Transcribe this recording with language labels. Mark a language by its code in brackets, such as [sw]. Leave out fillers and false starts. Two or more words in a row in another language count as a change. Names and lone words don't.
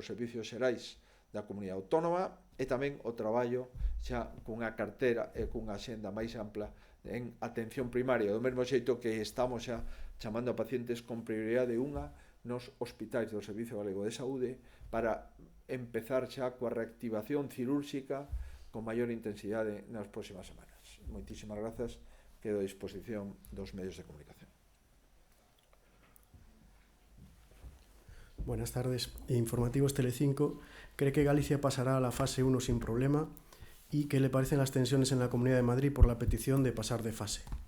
[gl] servicios xerais da Comunidade Autónoma e tamén o traballo xa cunha cartera e cunha axenda máis ampla en atención primaria, do mesmo xeito que estamos xa chamando a pacientes con prioridade 1 nos hospitais do Servicio Galego de Saúde para empezar xa coa reactivación cirúrxica con maior intensidade nas próximas semanas. Moitísimas grazas. Quedo a disposición dos medios de comunicación. [es] Buenas tardes. Informativos Telecinco cree que Galicia pasará a la fase 1 sin problema y qué le parecen las tensiones en la Comunidad de Madrid por la petición de pasar de fase.